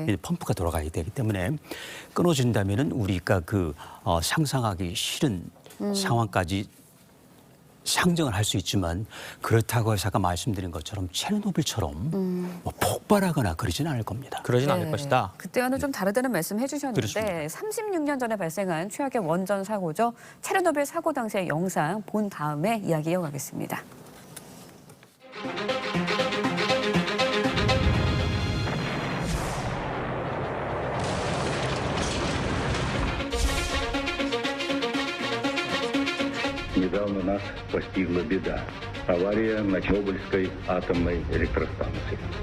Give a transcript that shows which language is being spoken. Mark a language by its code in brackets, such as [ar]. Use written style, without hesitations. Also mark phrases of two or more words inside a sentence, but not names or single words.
[ko] 이제 펌프가 돌아가야 되기 때문에 끊어진다면은 우리가 상상하기 싫은 상황까지 상정을 할 수 있지만 그렇다고 해서 아까 말씀드린 것처럼 체르노빌처럼 뭐 폭발하거나 그러지는 않을 겁니다. 그러진 않을 네. 것이다. 그때와는 좀 다르다는 말씀 해주셨는데 그렇습니다. 36년 전에 발생한 최악의 원전 사고죠. 체르노빌 사고 당시의 영상 본 다음에 이야기 이어가겠습니다. [ru] Недавно нас постигла беда. Авария на Чернобыльской атомной электростанции.